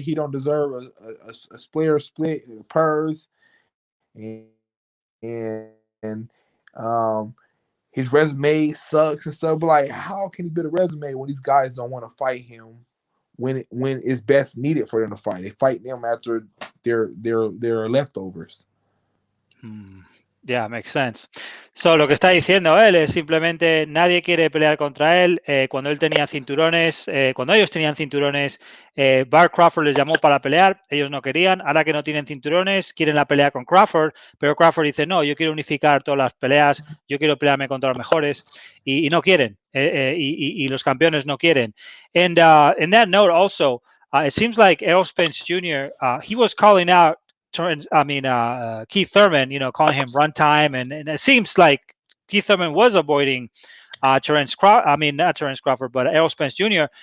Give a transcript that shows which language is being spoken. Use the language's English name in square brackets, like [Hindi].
[English] He don't deserve a split purse, and his resume sucks and stuff. But like, how can he build a resume when these guys don't want to fight him when it's best needed for them to fight? They fight them after their leftovers. Yeah, makes sense. [Spanish] So, lo que está diciendo él es simplemente nadie quiere pelear contra él. Cuando él tenía cinturones, cuando ellos tenían cinturones, Bar Crawford les llamó para pelear, ellos no querían. Ahora que no tienen cinturones, quieren la pelea con Crawford, pero Crawford dice, no, yo quiero unificar todas las peleas, yo quiero pelearme contra los mejores, y no quieren, y los campeones no quieren. [English] And in that note also, it seems like Errol Spence Jr., he was calling out Keith Thurman, calling him runtime, and it seems like Keith Thurman was avoiding not Terrence Crawford, but Errol Spence Jr.